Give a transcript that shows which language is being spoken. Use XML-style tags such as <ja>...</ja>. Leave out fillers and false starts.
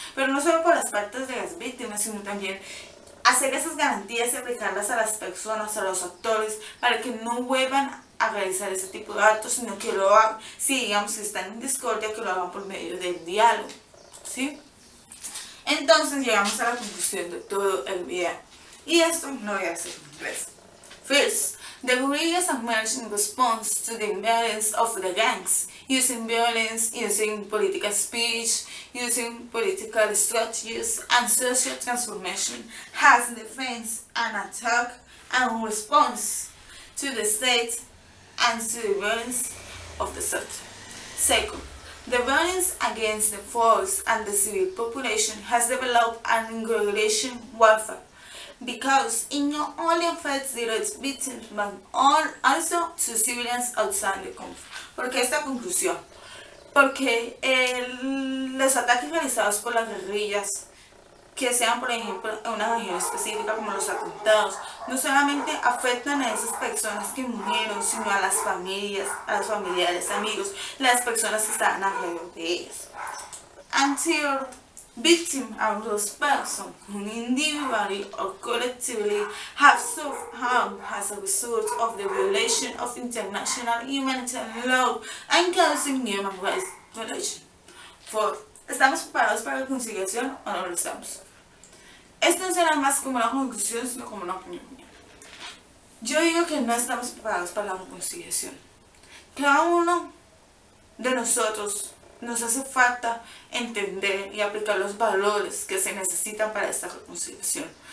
<es>Pero no solo por las partes de las víctimas, sino también hacer esas garantías y aplicarlas a las personas, a los actores, para que no vuelvan a realizar ese tipo de actos, sino que lo hagan, si digamos que están en discordia, que lo hagan por medio del diálogo, ¿sí? Entonces llegamos a la conclusión de todo el video. Y esto no voy a hacer en inglés.</es> <en>First, the guerrillas emerged in response to the imbalance of the gangs, using violence, using political speech, using political strategies and social transformation as defense and attack and response to the state and to the violence of the sector. Second, the violence against the force and the civil population has developed an guerrilla warfare because it not only affects direct victims but also to civilians outside the country.</en> <es>¿Por qué esta conclusión? Porque los ataques realizados por las guerrillas, que sean por ejemplo en una región específica como los atentados, no solamente afectan a esas personas que murieron, sino a las familias, a los familiares, amigos, las personas que estaban alrededor de ellas.</es> <en>Until victims are those persons who individually or collectively have suffered harm as a result of the violation of international humanitarian law and causing human rights violation.</en> <es>¿Estamos preparados para la conciliación o no lo estamos? Esto no será más como una conclusión, sino como una opinión. Yo digo que no estamos preparados para la reconciliación. Cada uno de nosotros nos hace falta entender y aplicar los valores que se necesitan para esta reconciliación.</es>